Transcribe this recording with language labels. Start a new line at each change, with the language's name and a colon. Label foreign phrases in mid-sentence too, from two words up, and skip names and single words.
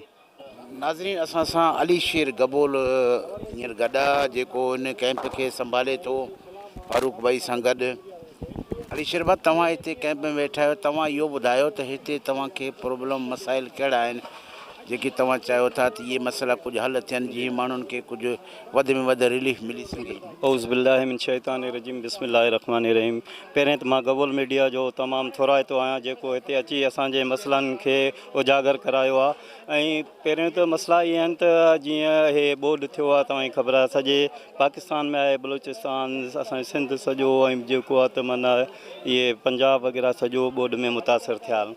Sindhi: नाज़रीन, असां सां अली शेर गबोल हींअर गॾु आहे, जेको हिन कैंप खे संभाले थो फारूक भाई सां गॾु। अली शेर भाउ, तव्हां हिते कैंप में वेठा आहियो, तव्हां इहो ॿुधायो त हिते तव्हांखे प्रॉब्लम मसाइल कहिड़ा आहिनि जेकी तव्हां चाहियो था त इहे मसइला कुझु हल थियनि, जीअं माण्हुनि खे कुझु वधि में वधि रिलीफ मिली सघे।
Arabic: أعوذ بالله من الشيطان الرجيم، بسم الله الرحمن الرحيم.
Sindhi: पहिरें त मां गबोल मीडिया जो तमामु थोराइतो आहियां, जेको हिते अची असांजे मसइलनि खे उजागर करायो आहे। ऐं पहिरियों त मसइला इहे आहिनि त जीअं इहे ॿोॾि थियो आहे, तव्हांखे ख़बर आहे सॼे पाकिस्तान में आहे, बलूचिस्तान, असांजो सिंध सॼो, ऐं जेको आहे त माना इहे पंजाब वग़ैरह सॼो ॿोॾि में मुतासिर थिया आहिनि।